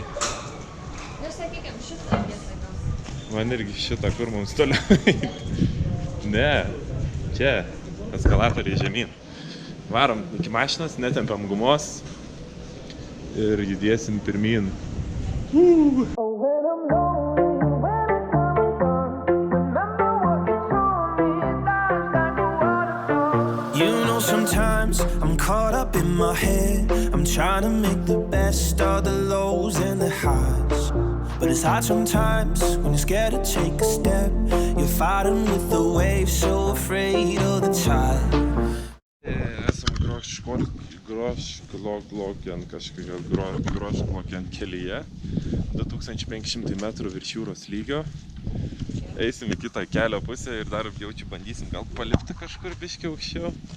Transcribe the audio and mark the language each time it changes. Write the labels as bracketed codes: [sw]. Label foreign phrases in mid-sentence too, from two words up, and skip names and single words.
[lt] Sakykime, šitą vietą gal. Man irgi šitą, kur mums toliau. Ne, čia eskalatoriai žemyn. Varom iki mašinos, netempiam gumos ir judėsim pirmyn. [en] You know sometimes I'm caught up in my head. I'm trying to make the best of the lows and the highs. But it's hard sometimes when you're scared to take a step. You're fighting with the waves, so afraid of the tide. [lt] Esam Grošklokian kelyje, 2500 metrų virš jūros lygio. Eisim į kitą kelio pusę ir dar jaučiu bandysim gal palipti kažkur biškį aukščiau.